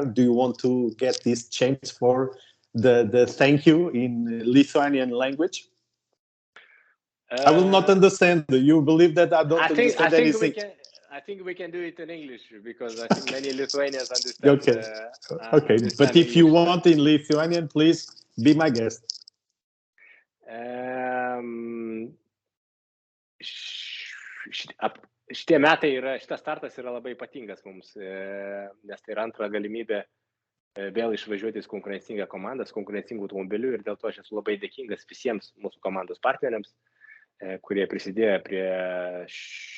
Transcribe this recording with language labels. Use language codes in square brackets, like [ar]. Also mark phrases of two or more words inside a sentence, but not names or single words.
[en] Do you want to get this chance for the thank you in Lithuanian language? I will not understand. You believe that I don't understand anything? I think we can do it in English, because I think many Lithuanians understand. Okay. But if you want in Lithuanian, please be my guest. [lt] Šitie metai šitas startas yra labai ypatingas mums, nes tai yra antra galimybė vėl išvažiuoti su konkurencinga komanda, su konkurencingu automobiliu, ir dėl to aš esu labai dėkingas visiems mūsų komandos partneriams, kurie prisidėjo prie